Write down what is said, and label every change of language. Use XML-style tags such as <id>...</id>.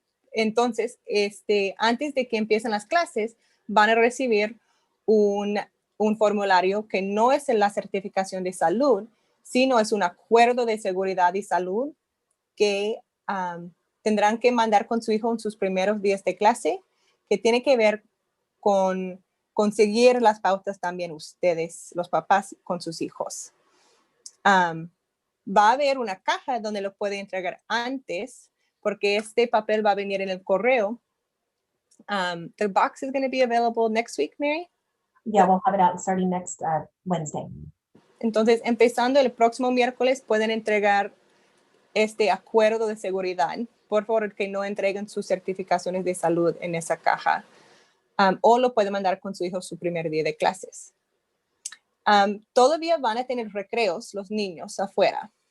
<es>Entonces, antes de que empiecen las clases, van a recibir un formulario que no es la certificación de salud, sino es un acuerdo de seguridad y salud que tendrán que mandar con su hijo en sus primeros días de clase, que tiene que ver con conseguir las pautas también ustedes, los papás, con sus hijos. Va a haber una caja donde lo puede entregar antes, porque este papel va a venir en el correo.</es> <en>The box is going to be available next week, Mary? Yeah, we'll have it out starting next Wednesday.</en> <es>Entonces, empezando el próximo miércoles, pueden entregar este acuerdo de seguridad. Por favor, que no entreguen sus certificaciones de salud en esa caja. O lo pueden mandar con su hijo su primer día de clases. Todavía van a tener recreos los niños afuera.</es>